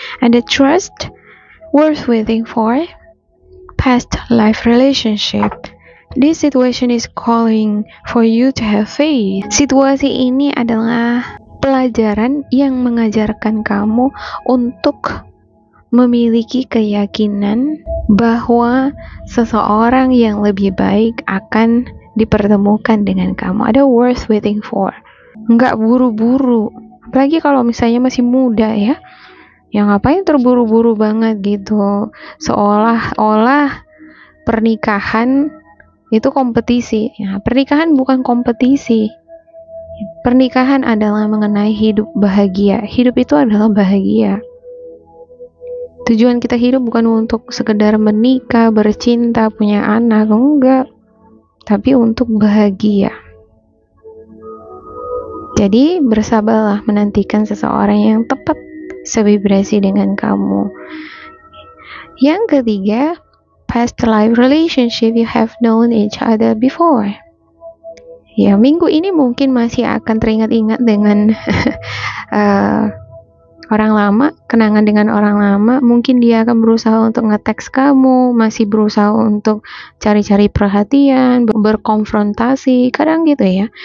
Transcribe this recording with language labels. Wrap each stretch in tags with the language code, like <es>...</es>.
<en>Ada trust, worth waiting for, past life relationship. This situation is calling for you to have faith.</en> <id>Situasi ini adalah pelajaran yang mengajarkan kamu untuk memiliki keyakinan bahwa seseorang yang lebih baik akan dipertemukan dengan kamu. Ada</id> <en>worth waiting for.</en> <id>Nggak buru-buru. Apalagi kalau misalnya masih muda ya. Yang ngapain terburu-buru banget gitu. Seolah-olah pernikahan itu kompetisi. Ya, pernikahan bukan kompetisi. Pernikahan adalah mengenai hidup bahagia. Hidup itu adalah bahagia. Tujuan kita hidup bukan untuk sekedar menikah, bercinta, punya anak. Enggak. Tapi untuk bahagia. Jadi bersabarlah menantikan seseorang yang tepat sevibrasi dengan kamu. Yang ketiga,</id> <en>past life relationship, you have known each other before.</en> <id>Ya, minggu ini mungkin masih akan teringat-ingat dengan orang lama, kenangan dengan orang lama. Mungkin dia akan berusaha untuk nge-text kamu, masih berusaha untuk cari-cari perhatian, berkonfrontasi, kadang gitu ya.</id>